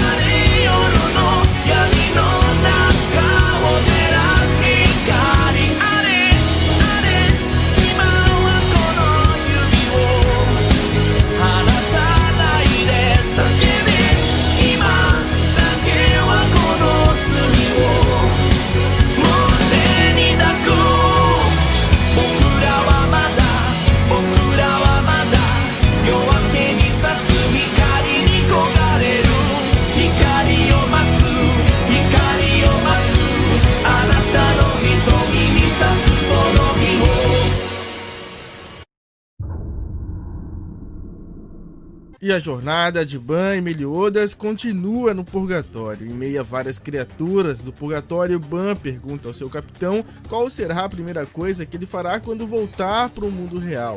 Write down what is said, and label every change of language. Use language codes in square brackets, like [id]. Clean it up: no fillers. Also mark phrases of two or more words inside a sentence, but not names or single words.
[ja] れ夜の闇の中を照らす光あれ今はこの指を離さないで叫べ今だけはこの罪をもう手に抱く僕らはまだ夜明けに咲く光に焦がれる光を待つあなたの瞳に咲くその日を [pt] E a jornada de Ban e Meliodas continua no purgatório. Em meio a várias criaturas do purgatório, Ban pergunta ao seu capitão qual será a primeira coisa que ele fará quando voltar para o mundo real.